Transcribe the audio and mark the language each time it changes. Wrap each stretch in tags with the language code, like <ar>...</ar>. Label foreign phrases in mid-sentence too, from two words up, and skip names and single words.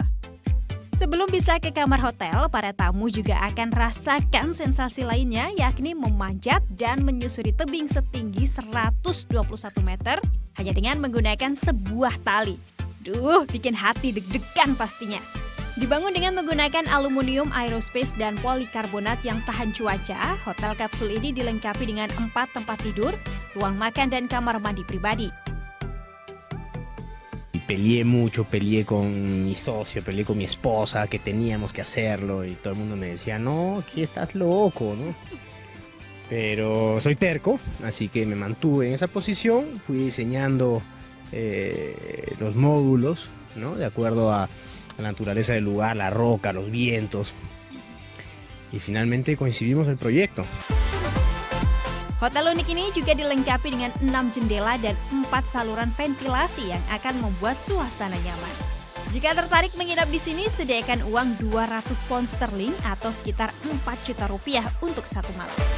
<id>Sebelum bisa ke kamar hotel, para tamu juga akan rasakan sensasi lainnya yakni memanjat dan menyusuri tebing setinggi 121 meter hanya dengan menggunakan sebuah tali. Duh, bikin hati deg-degan pastinya. Dibangun dengan menggunakan aluminium, aerospace, dan polikarbonat yang tahan cuaca, hotel kapsul ini dilengkapi dengan 4 tempat tidur, ruang makan, dan kamar mandi pribadi.</id> <es>Peleé mucho, peleé con mi socio, peleé con mi esposa, que teníamos que hacerlo, y todo el mundo me decía, no, que estás loco, ¿no? Pero soy terco, así que me mantuve en esa posición, fui diseñando los módulos, ¿no? De acuerdo a la naturaleza del lugar, la roca, los vientos. Y finalmente coincidimos el proyecto.</es> <id>Hotel unik ini juga dilengkapi dengan 6 jendela dan 4 saluran ventilasi yang akan membuat suasana nyaman. Jika tertarik menginap di sini, sediakan uang 200 pound sterling atau sekitar 4 juta rupiah untuk satu malam.</id>